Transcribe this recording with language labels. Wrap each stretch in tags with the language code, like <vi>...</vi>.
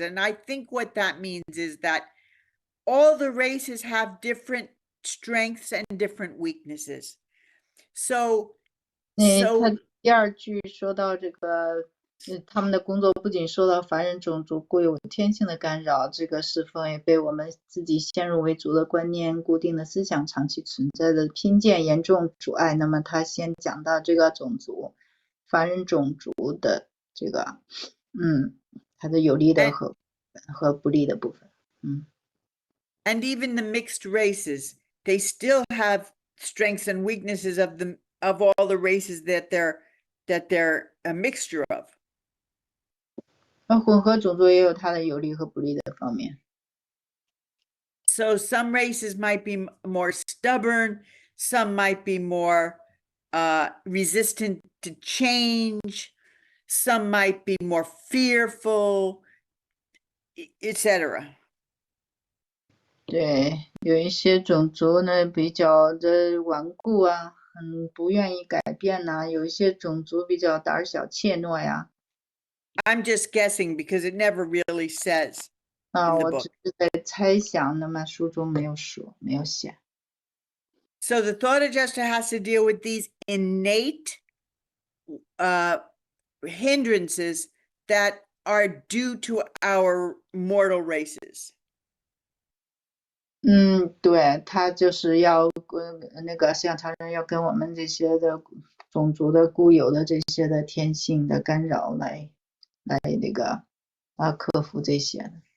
<en>And I think what that means is that all the races have different strengths and different weaknesses. So</en> <zh>他第二句说到这个，他们的工作不仅受到凡人种族固有天性的干扰，这个是否也被我们自己先入为主的观念、固定的思想、长期存在的偏见严重阻碍。那么他先讲到这个种族，凡人种族的这个，它的有利的和不利的部分。</zh> <en>And even the mixed races, they still have strengths and weaknesses of all the races that they're a mixture of.</en> <zh>混合种族也有它的有利和不利的方面。</zh> <en>So some races might be more stubborn, some might be more resistant to change, some might be more fearful, etc.</en> <zh>对，有一些种族呢比较的顽固啊，不愿意改变呐，有一些种族比较胆小怯懦呀。</zh> <en>I'm just guessing because it never really says in the</en> <zh>我</zh> <en>book.</en> <zh>只是在猜想，那么书中没有说，没有写。</zh> <en>So the thought adjuster has to deal with these innate hindrances that are due to our mortal races.</en> <zh>对，他就是要那个像常人要跟我们这些的种族的固有的这些的天性的干扰来那个克服这些的。</zh>